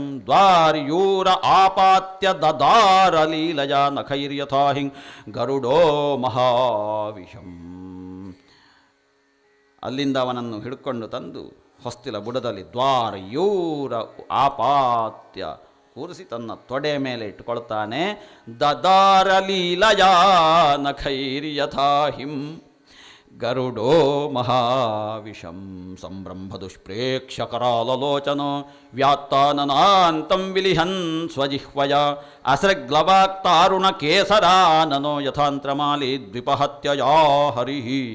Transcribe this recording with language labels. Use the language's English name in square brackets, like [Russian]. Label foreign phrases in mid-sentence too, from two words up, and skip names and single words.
[Sanskrit] ದ್ವಾರ್ಯೂರ ಆಪಾತ್ಯ ದದಾರಲೀಲಯಾ ನಖೈರ್ಯಥಾ ಹಿಂ ಗರುಡೋ ಮಹಾವಿಷಂ. [Kannada] ಅಲ್ಲಿಂದ ಅವನನ್ನು ಹಿಡ್ಕೊಂಡು ತಂದು ಹೊಸ್ತಿಲ ಬುಡದಲ್ಲಿ [Sanskrit] ದ್ವಾರಯೂರ ಆಪಾತ್ಯ [Kannada] ಕೂರಿಸಿ ತನ್ನ ತೊಡೆ ಮೇಲೆ ಇಟ್ಟುಕೊಳ್ತಾನೆ. [Sanskrit] ದದಾರಲೀಲಯಾ ನಖೈರ್ಯಥಾ ಹಿಂ ಗರುಡೋ ಮಹಾವಿಷಂ. ಸಂಭ್ರಂಭ ದುಷ್ಪ್ರೇಕ್ಷ್ಯ ಕರಾಲಲೋಚನೋ ವ್ಯಾತ್ತಾನನಾಂತಂ ವಿಲಿಹನ್ ಸ್ವಜಿಹ್ವಯ. ಅಸೃಗ್ಲವಾಕ್ತಾರುಣ ಕೇಸರಾನನೋ ಯಥಾಂತ್ರಮಾಲಿ ದ್ವಿಪಹತ್ಯಯಾ ಹರಿಃ.